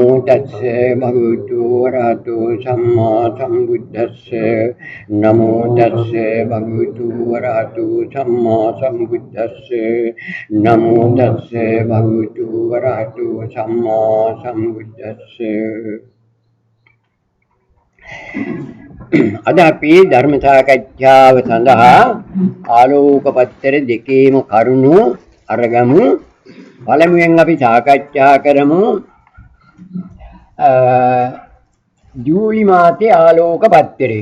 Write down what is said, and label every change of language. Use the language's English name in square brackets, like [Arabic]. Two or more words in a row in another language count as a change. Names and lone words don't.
[Pali] තස්සේ භගවතු වරහතෝ සම්මා සම්බුද්දස්සේ නමෝ තස්සේ භගවතු වරහතෝ සම්මා සම්බුද්දස්සේ නමෝ තස්සේ භගවතු වරහතෝ සම්මා සම්බුද්දස්සේ. [Sinhala] අද අපි ධර්ම සාකච්ඡාව සඳහා ආලෝකපත්තර දෙකේම කරුණු අරගමු. පළමුවෙන් අපි සාකච්ඡා කරමු ජූලි මාසේ ආලෝකපත්තරේ.